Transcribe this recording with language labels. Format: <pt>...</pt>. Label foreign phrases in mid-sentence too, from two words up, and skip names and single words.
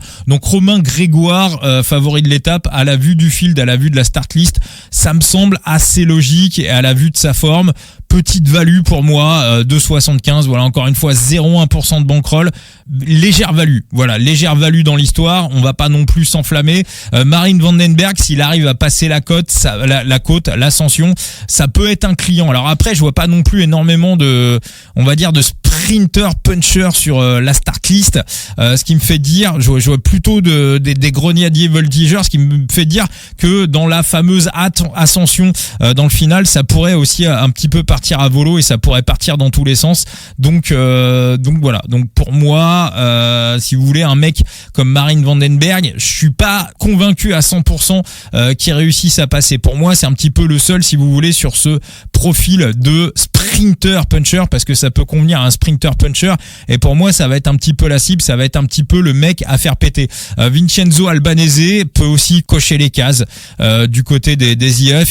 <fr>Donc Romain Grégoire, favori de l'étape, à la vue du field, à la vue de la</fr> <en>start list,</en> <fr>ça me semble assez logique, et à la vue de sa forme, petite value pour moi, 2,75. Voilà, encore une fois, 0,1% de bankroll. Légère value. Voilà, légère value dans l'histoire. On va pas non plus s'enflammer. Marijn van den Berg, s'il arrive à passer la côte, l'ascension, ça peut être un client. Alors après, je vois pas non plus énormément de</fr> <en>sprinter puncher</en> <fr>sur la</fr> <en>start list.</en> <fr>Ce qui me fait dire, je vois plutôt des grenadiers voltigeurs, ce qui me fait dire que dans la fameuse ascension, dans le final, ça pourrait aussi un petit peu partir à volo et ça pourrait partir dans tous les sens. Donc voilà. Donc pour moi, si vous voulez un mec comme Marijn van den Berg, je suis pas convaincu à 100% qu'il réussisse à passer. Pour moi, c'est un petit peu le seul, si vous voulez, sur ce profil de</fr> <en>sprinter puncher,</en> <fr>parce que ça peut convenir à un</fr> <en>sprinter puncher,</en> <fr>et pour moi ça va être un petit peu la cible, ça va être un petit peu le mec à faire péter. Vincenzo Albanese peut aussi cocher les cases du côté des IF.</fr>